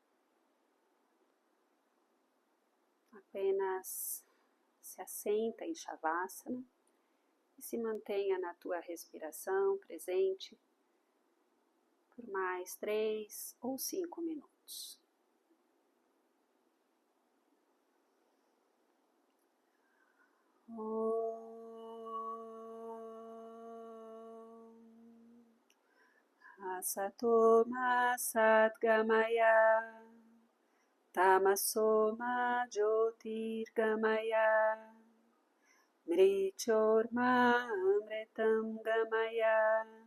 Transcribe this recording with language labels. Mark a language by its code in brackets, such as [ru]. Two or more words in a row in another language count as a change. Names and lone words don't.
[pt] Apenas se assenta em Shavasana e se mantenha na tua respiração presente por mais 3 ou 5 minutos. [sa] Asato ma satgamaya, tamaso ma jyotirgamaya, mrichorma amritam gamaya.